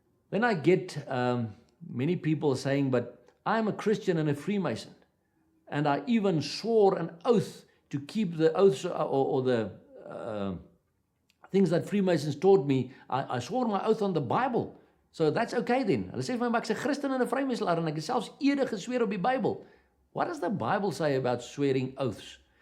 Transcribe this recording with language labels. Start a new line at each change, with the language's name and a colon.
English: Then I get many people saying, but I'm a Christian and a Freemason, and I even swore an oath to keep the oaths or the things that Freemasons taught me. I swore my oath on the Bible. So that's okay then.
Afrikaans: Hulle sê vir my, ek is 'n Christen en 'n Vrymeestelaar en ek het selfs ede gesweer op die Bybel.
English: What does the Bible say about swearing oaths?